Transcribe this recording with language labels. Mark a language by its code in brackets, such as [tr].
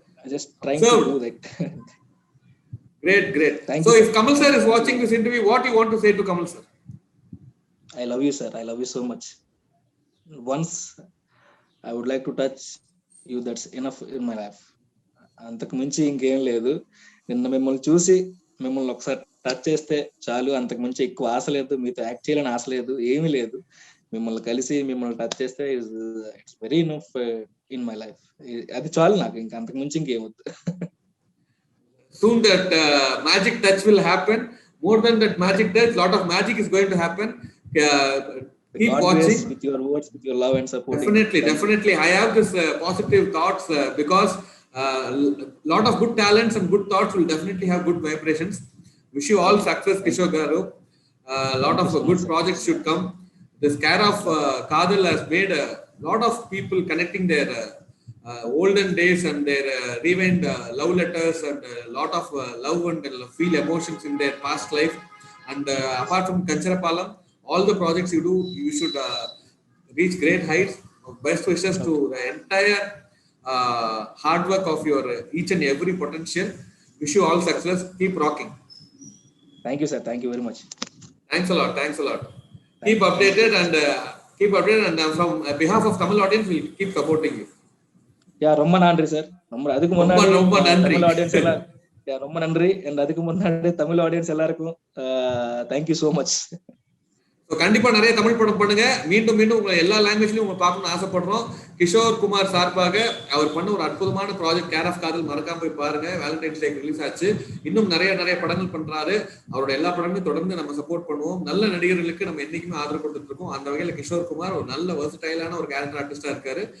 [en] just trying to do that. Great. Thank so you. If Kamal sir is watching this interview, what do you want to say to Kamal sir? I love you, sir. I love you so much. Once I would like to touch you. That's enough in my life. [te] అంతకు మించి ఇంకేం లేదు. నిన్న మిమ్మల్ని చూసి మిమ్మల్ని ఒకసారి touch చేస్తే చాలు. అంతకు మించి ఎక్కువ ఆశ లేదు. మీతో యాక్ట్ చేయాలని ఆశ లేదు. ఏమీ లేదు. మిమ్మల్ని కలిసి మిమ్మల్ని టచ్ చేస్తే [en] It's very enough in my life. [te] అది చాలు నాకు. ఇంకా అంతకు మించి ఇంకేమొద్దు. [en] Soon that magic touch will happen. More than that magic touch, lot of magic is going to happen. Keep God watching with your words, with your love and support. Definitely. I have this positive thoughts because lot of good talents and good thoughts will definitely have good vibrations. Wish you all success, Kishore Garu. Lot of good projects should come. This Care of Kadal has made a lot of people connecting their olden days and their rewind love letters and a lot of love and feel emotions in their past life. And apart from Kancharapalam, all the projects you do, you should reach great heights. Best wishes to the entire hard work of your each and every potential. Wish you all success. Keep rocking. Thank you, sir. Thank you very much. Thanks a lot. Keep updated and from behalf of Tamil audience, we'll keep supporting you. [ta] ரொம்ப நன்றி sir. அதுக்கு முன்னாடி Tamil audience எல்லாம் ரொம்ப நன்றி. and அதுக்கு முன்னாடி Tamil audience எல்லாருக்கும் [en] thank you so much. [ta] So கண்டிப்பா நிறைய தமிழ் படம் பண்ணுங்க. மீண்டும் உங்களை எல்லா லாங்குவேஜ்லயும் உங்களை பார்க்கணும்னு ஆசைப்படுறோம். கிஷோர் குமார் சார்பாக அவர் பண்ண ஒரு அற்புதமான ப்ராஜெக்ட் கேர் ஆஃப் காதல் மறக்காம போய் பாருங்க. வேலண்டைன்ஸ் டே ரிலீஸ் ஆச்சு. இன்னும் நிறைய படங்கள் பண்றாரு. அவரோட எல்லா படங்களும் தொடர்ந்து நம்ம சப்போர்ட் பண்ணுவோம். நல்ல நடிகர்களுக்கு நம்ம என்னைக்குமே ஆதரவு கொடுத்துட்டு இருக்கோம். அந்த வகையில கிஷோர் குமார் ஒரு நல்ல வெர்சடைலான ஒரு கேரக்டர் ஆர்டிஸ்டா இருக்காரு.